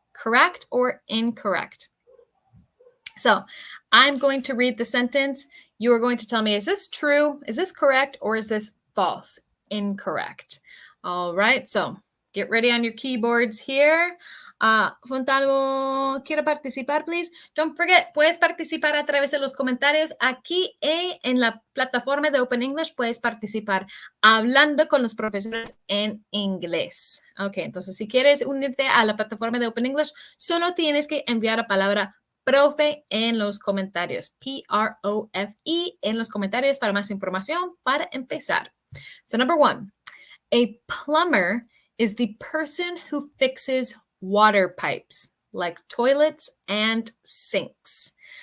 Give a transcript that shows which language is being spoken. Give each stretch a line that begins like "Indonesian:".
English: Correct or incorrect. So I'm going to read the sentence. You are going to tell me, is this true? Is this correct? Or is this false? Incorrect. All right. So get ready on your keyboards here.
Spanish: Fontalvo, quiero participar, please.
English: Don't forget,
Spanish: puedes participar a través de los comentarios aquí en la plataforma de Open English. Puedes participar hablando con los profesores en inglés. Ok, entonces si quieres unirte a la plataforma de Open English, solo tienes que enviar la palabra profe en los comentarios. P-R-O-F-E en los comentarios para más información para empezar.
English: So number 1, a plumber is the person who fixes water pipes like toilets and sinks.